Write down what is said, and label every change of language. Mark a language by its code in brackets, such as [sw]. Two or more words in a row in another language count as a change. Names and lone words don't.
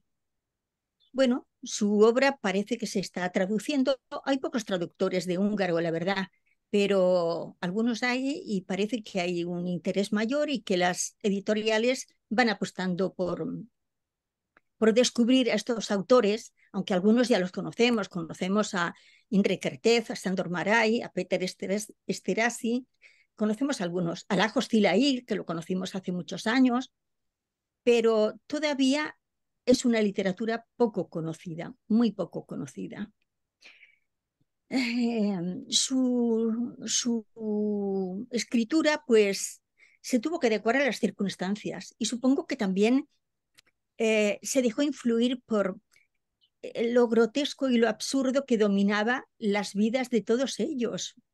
[es] Bueno, su obra parece que se está traduciendo. Hay pocos traductores de húngaro, la verdad, pero algunos hay y parece que hay un interés mayor y que las editoriales van apostando por descubrir a estos autores, aunque algunos ya los conocemos a Indrek Kertész, a Sándor Márai, a Péter Esterházy, conocemos a algunos, a Lajos Szilágyi, que lo conocimos hace muchos años, pero todavía es una literatura poco conocida, muy poco conocida. Su escritura, pues, se tuvo que adecuar a las circunstancias y supongo que también se dejó influir por lo grotesco y lo absurdo que dominaba las vidas de todos ellos.